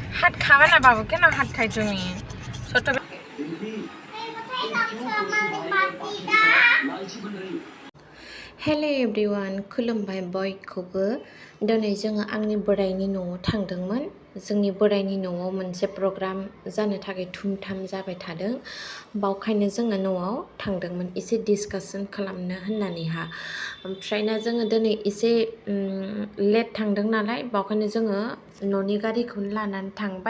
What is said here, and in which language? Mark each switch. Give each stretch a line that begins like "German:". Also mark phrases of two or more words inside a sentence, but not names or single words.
Bangla: হাত খাবে না বাবু, কেন হাত খাই তুমি? ছোট
English: hello everyone,
Bodo: खुलुमबाय बयखौबो। दिनै जोङो आंनि बोराइनि न'आव थांदोंमोन। जोंनि बोराइनि न'आव मोनसे प्रग्राम जानो थाखाय थुमथाम जाबाय थादों। बावखायनो जोङो न'आव थांदोंमोन एसे डिसकासन खालामनो होननानैहा। ओमफ्रायना जोङो दिनै एसे लेट थांदों नालाय, बावखायनो जोङो न'नि गारिखौनो लानानै थांबाय।